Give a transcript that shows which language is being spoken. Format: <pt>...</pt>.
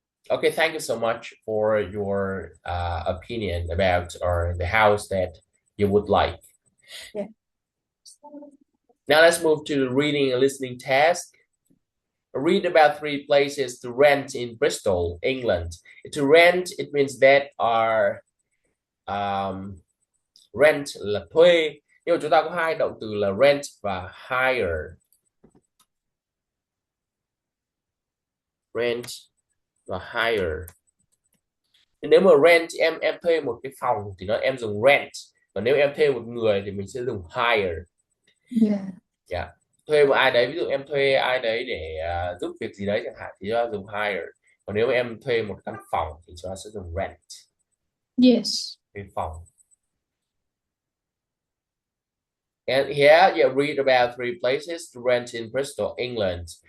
<en>Okay, thank you so much for your opinion about the house that you would like. Yeah. Now let's move to the reading and listening task. Read about 3 places to rent in Bristol, England. To rent, it means that are</en> <vi>rent là thuê, nhưng mà chúng ta có hai động từ là rent và hire. Rent và hire. Nếu mà rent em thuê một cái phòng thì em dùng rent, còn nếu em thuê một người thì mình sẽ dùng hire.</vi> <en>Yeah. Yeah.</en> <vi>Thuê một ai đấy, ví dụ em thuê ai đấy để giúp việc gì đấy chẳng hạn thì chúng ta dùng hire. Còn nếu em thuê một căn phòng thì chúng ta sẽ dùng rent.</vi> <en>Yes.</en> <vi>Thuê phòng.</vi> <en>And here you read about 3 places to rent in Bristol, England.</en>